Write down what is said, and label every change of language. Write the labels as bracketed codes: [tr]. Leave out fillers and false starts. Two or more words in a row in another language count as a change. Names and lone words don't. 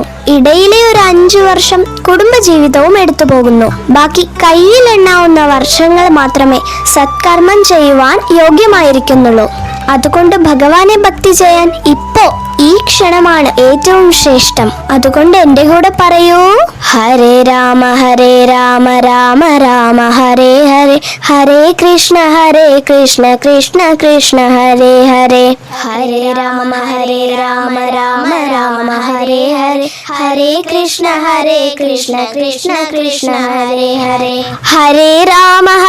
[ml] ഇടയിലെ ഒരു 5 വർഷം കുടുംബജീവിതവും എടുത്തു പോകുന്നു. ബാക്കി കയ്യിലെണ്ണാവുന്ന വർഷങ്ങൾ മാത്രമേ സത്കർമ്മം ചെയ്യുവാൻ യോഗ്യമായിരിക്കുന്നുള്ളൂ. അതുകൊണ്ട് ഭഗവാനെ ഭക്തി ചെയ്യാൻ ഇപ്പോ ഈ ക്ഷണമാണ് ഏറ്റവും ശ്രേഷ്ഠം. അതുകൊണ്ട് എന്റെ കൂടെ പറയൂ: [sa] हरे राम राम राम हरे हरे, हरे कृष्ण कृष्ण कृष्ण हरे हरे, हरे राम राम राम हरे हरे, हरे कृष्ण कृष्ण कृष्ण हरे हरे, हरे राम